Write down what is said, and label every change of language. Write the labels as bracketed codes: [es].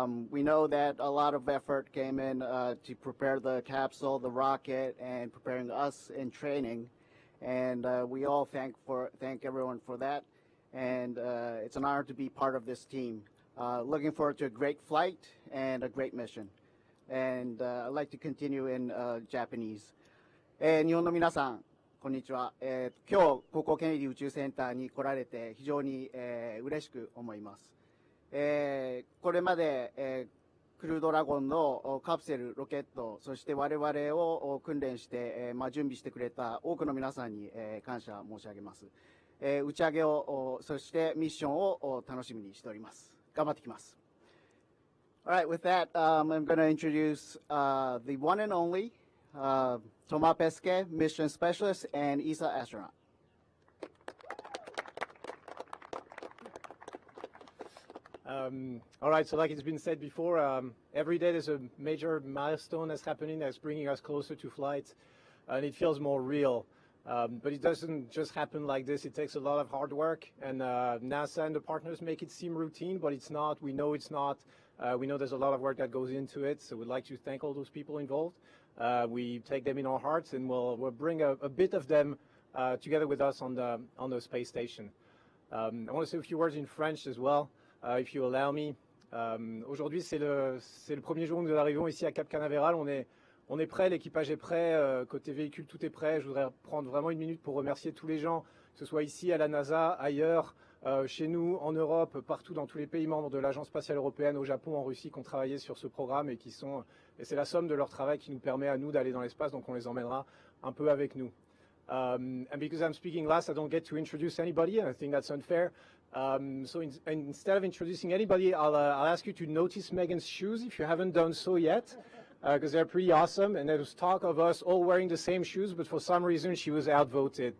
[en] We know that a lot of effort came in to prepare the capsule, the rocket, and preparing us in training. and we all thank everyone for that. And it's an honor to be part of this team. Looking forward to a great flight and a great mission. And I'd like to continue in Japanese. [ja] 日本の皆さん、こんにちは。今日ここケネディ宇宙センターに来られて非常に嬉しく思います。これまでクルードラゴンのカプセル、ロケット、そして我々を訓練して、準備してくれた多くの皆さんに感謝申し上げます。打ち上げを、そしてミッションを楽しみにしております。頑張ってきます。 [en] All right, with that, I'm going to introduce the one and only Thomas Pesquet, Mission Specialist and ESA astronaut. All right, so like it's been said before, every day there's a major milestone that's happening that's bringing us closer to flight, and it feels more real. But it doesn't just happen like this. It takes a lot of hard work, and NASA and the partners make it seem routine, but it's not. We know it's not. We know there's a lot of work that goes into it, so we'd like to thank all those people involved. We take them in our hearts, and we'll bring a bit of them together with us on the space station. I want to say a few words in French as well, if you allow me. [fr] Aujourd'hui, c'est le premier jour où nous arrivons ici à Cap Canaveral. On est prêt, l'équipage est prêt, côté véhicule, tout est prêt. Je voudrais prendre vraiment une minute pour remercier tous les gens, que ce soit ici à la NASA, ailleurs, chez nous, en Europe, partout dans tous les pays membres de l'Agence spatiale européenne, au Japon, en Russie, qui ont travaillé sur ce programme et et c'est la somme de leur travail qui nous permet à nous d'aller dans l'espace, donc on les emmènera un peu avec nous. [en] And because I'm speaking last, I don't get to introduce anybody, and I think that's unfair. So instead of introducing anybody, I'll ask you to notice Megan's shoes if you haven't done so yet. Because they're pretty awesome, and there was talk of us all wearing the same shoes, but for some reason she was outvoted.